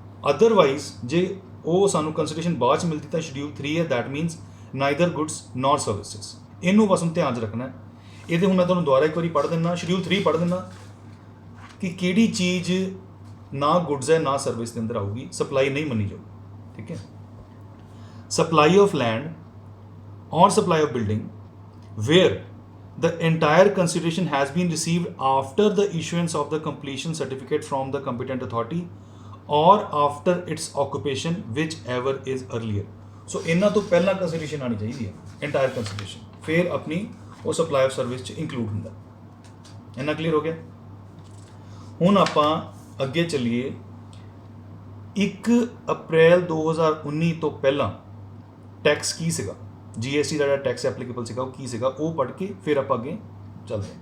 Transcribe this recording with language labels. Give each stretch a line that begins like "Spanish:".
Punjabi: Otherwise ਜੇ ਉਹ ਸਾਨੂੰ ਕੰਸੀਡਰੇਸ਼ਨ ਬਾਅਦ 'ਚ ਮਿਲਦੀ ਤਾਂ ਸ਼ਡਿਊਲ 3 ਹੈ।
English: That means neither goods nor services.
Punjabi: ਇਹਨੂੰ ਬਸ ਹੁਣ ਧਿਆਨ 'ਚ ਰੱਖਣਾ। ਇਹਦੇ ਹੁਣ ਮੈਂ ਤੁਹਾਨੂੰ ਦੁਬਾਰਾ ਇੱਕ ਵਾਰੀ ਪੜ੍ਹ ਦਿੰਦਾ, ਸ਼ਡਿਊਲ 3 ਪੜ੍ਹ ਦਿੰਦਾ ਕਿ ਕਿਹੜੀ ਚੀਜ਼ ਨਾ ਗੁੱਡਸ ਹੈ ਨਾ ਸਰਵਿਸ ਦੇ ਅੰਦਰ ਆਊਗੀ, ਸਪਲਾਈ ਨਹੀਂ ਮੰਨੀ ਜਾਊਗੀ। ਠੀਕ ਹੈ,
English: Supply of land ਔਰ supply of building where the entire consideration has been received after the issuance of the completion certificate from the competent authority or after its occupation whichever is earlier।
Punjabi: ਸੋ ਇਹਨਾਂ ਤੋਂ ਪਹਿਲਾਂ consideration ਆਉਣੀ ਚਾਹੀਦੀ ਹੈ, entire consideration, ਫਿਰ ਆਪਣੀ ਉਹ supply of service 'ਚ ਇੰਕਲੂਡ ਹੁੰਦਾ। ਇੰਨਾ ਕਲੀਅਰ ਹੋ ਗਿਆ। ਹੁਣ ਆਪਾਂ ਅੱਗੇ ਚੱਲੀਏ। 1 ਅਪ੍ਰੈਲ 2019 ਤੋਂ ਪਹਿਲਾਂ ਟੈਕਸ ਕੀ ਸੀਗਾ, GST ਦਾ ਜਿਹੜਾ ਟੈਕਸ ਐਪਲੀਕੇਬਲ ਸੀਗਾ ਉਹ ਕੀ ਸੀਗਾ, ਉਹ ਪੜ੍ਹ ਕੇ ਫਿਰ ਆਪਾਂ ਅੱਗੇ ਚੱਲਦੇ ਹਾਂ।